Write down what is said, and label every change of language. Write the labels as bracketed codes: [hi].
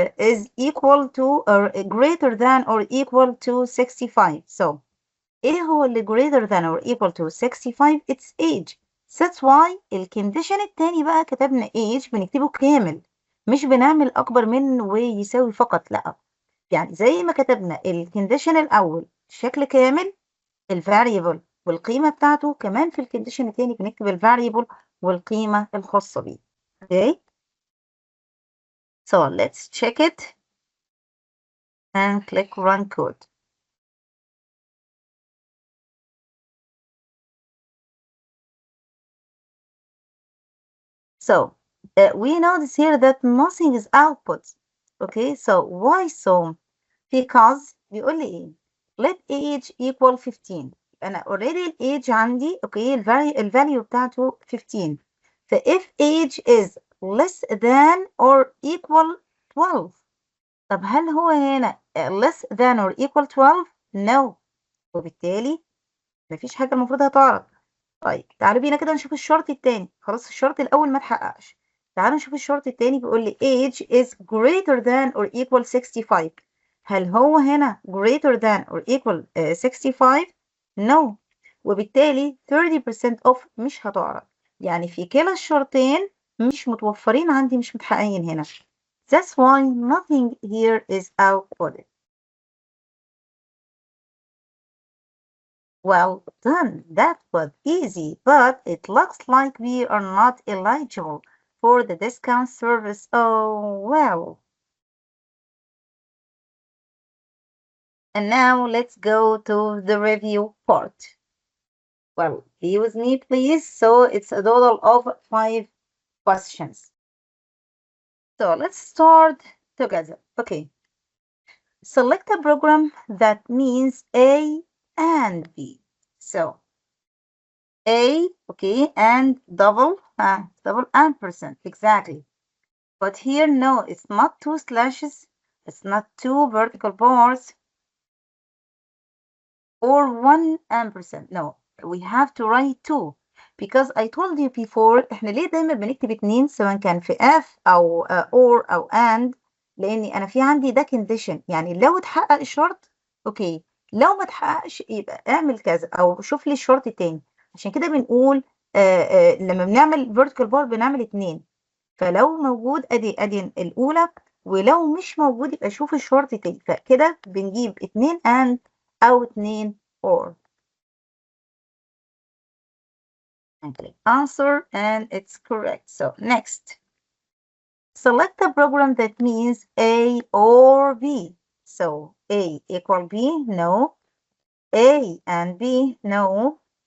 [en] Is equal to or greater than or equal to 65. So [ar] ايه هو اللي [en] greater than or equal to 65؟ it's age. [ar] That's why الكونديشن التاني بقى كتبنا age بنكتبه كامل، مش بنعمل أكبر من ويساوي فقط، لأ. يعني زي ما كتبنا الكونديشن الأول شكل كامل الفاريبل والقيمة بتاعته، كمان في الكونديشن التاني بنكتب الفاريبل والقيمة الخاصة بيه. [en] Okay. So let's check it and click run code. So we notice here that nothing is output. Okay, so why so? Because [ar] بيقول لي ايه؟ [en] let age equal 15. [ar] انا already الage عندي اوكي الفاليو بتاعته 15. [en] ف if age is less than or equal 12. [ar] طب هل هو هنا [en] less than or equal 12؟ no. [ar] وبالتالي مفيش حاجة المفروض هتعرض. طيب تعالوا بينا كده نشوف الشرط التاني. خلاص الشرط الأول ما اتحققش. تعالوا نشوف الشرط التاني بيقول لي [en] age is greater than or equal 65. [ar] هل هو هنا [en] greater than or equal 65؟ no. [ar] وبالتالي 30% off مش هتعرض. يعني في كلا الشرطين مش متوفرين عندي، مش متحققين هنا. [en] That's why nothing here is outputted. Well done, that was easy, but it looks like we are not eligible for the discount service. Oh, well. And now let's go to the review part. Well, be with me, please. So it's a total of 5 questions. So let's start together. Okay. Select a program that means A and B. So A, okay, and double ampersand, exactly. But here, no, it's not 2 slashes, it's not 2 vertical bars, or 1 ampersand. No, we have to write 2. Because I told you before, [ar] احنا ليه دايما بنكتب 2 سواء كان في F أو or أو and، لأني أنا في عندي ده condition. يعني لو اتحقق الشرط، أوكي، لو ما اتحققش يبقى اعمل كذا أو شوف لي الشرط التاني. عشان كده بنقول لما بنعمل vertical bar بنعمل 2. فلو موجود ادي الاولى، ولو مش موجود يبقى شوف الشرط تاني. فكده بنجيب 2 and او 2 or. [en] and click answer and it's correct. So next, select a program that means A or B. So A equal B, no. A and B, no.